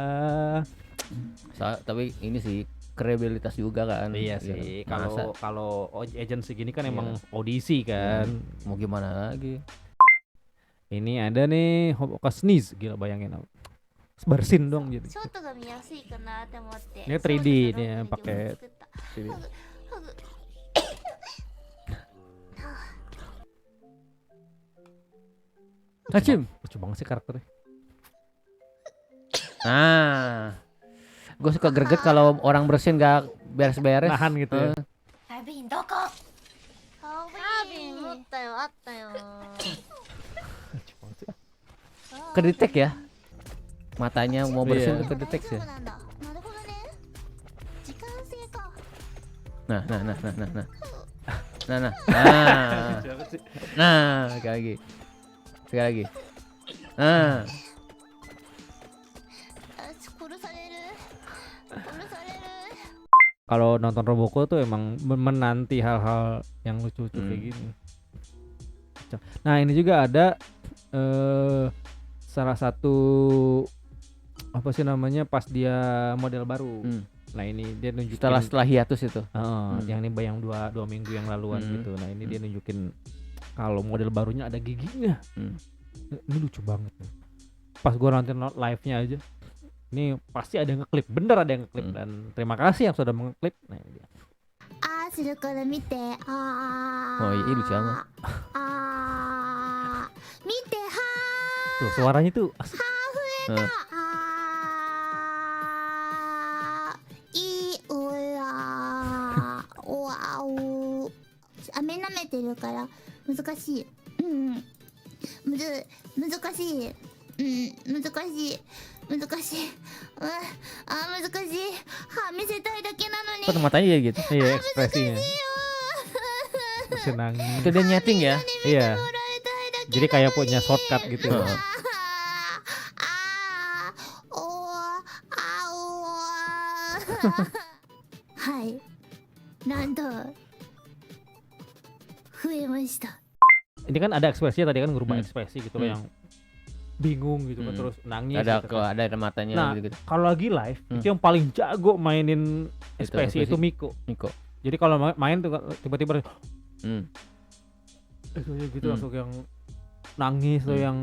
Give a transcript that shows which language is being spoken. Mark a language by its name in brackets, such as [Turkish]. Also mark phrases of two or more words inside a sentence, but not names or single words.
[Indonesian] Tapi ini sih kredibilitas juga kan. iya sih, Masa kalau agency gini kan emang audisi kan. mau gimana lagi? Ini ada nih Hoboka sneeze, gila bayangin bersin dong jadi. [Japanese] ショートが見やすいかなって思って [Indonesian] Ini 3D [Japanese] ショートとロング [Indonesian] nih [Japanese] の [Indonesian] pakai [Japanese] 曲作った [Indonesian] 3D. [Japanese] ハグハグ [Indonesian] Hacim. Lucu banget sih karakternya. Nah, gue suka greget kalau orang bersin gak beres-beres. Nahan gitu ya. [Japanese] ハービンどこハービン持ったよあったよ [Indonesian] Lucu banget sih. Kedetek ya. Matanya mau bersin Iya. tuh kedetek sih. [Japanese] なるほどね時間制か [Indonesian] Nah. Nah. Lucu banget sih. Nah, sekali lagi. Nah, [Japanese] 殺される殺される [Indonesian] Kalau nonton Roboko tuh emang menanti hal-hal yang lucu-lucu kayak gini. Nah ini juga ada salah satu apa sih namanya pas dia model baru. Nah ini dia nunjukin setelah hiatus itu. yang ini bayang dua minggu yang laluan gitu. Nah ini dia nunjukin kalau model barunya ada giginya. Ini lucu banget nih. Pas gua nonton live-nya aja, ini pasti ada yang ngeklip, bener ada yang ngeklip dan terima kasih yang sudah mengeklip. Nah ini dia. [Japanese] あーするから見てあー [Indonesian] Oh iya lucu amat. [Japanese] あー見ては [Indonesian] Tuh suaranya tuh asik. [Japanese] うんーあーいいおらーおわお飴舐めてるから難しい難しい難しい難しい難しい歯見せたいだけなのに [Indonesian] Kok matanya ya gitu? Iya ekspresinya. Senang. Itu dia nyeting ya? Iya. Jadi kayak punya shortcut gitu. Heeh. [Japanese] はいなんと増えました [Indonesian] Ini kan ada ekspresinya tadi kan ngerubah ekspresi gitu loh yang bingung gitu kan terus nangis. Ada gitu kan. ada matanya Nah, gitu. kalau lagi live itu yang paling jago mainin ekspresi itu Miko. Niko. Jadi kalau main tuh tiba-tiba gitu langsung yang nangis tuh yang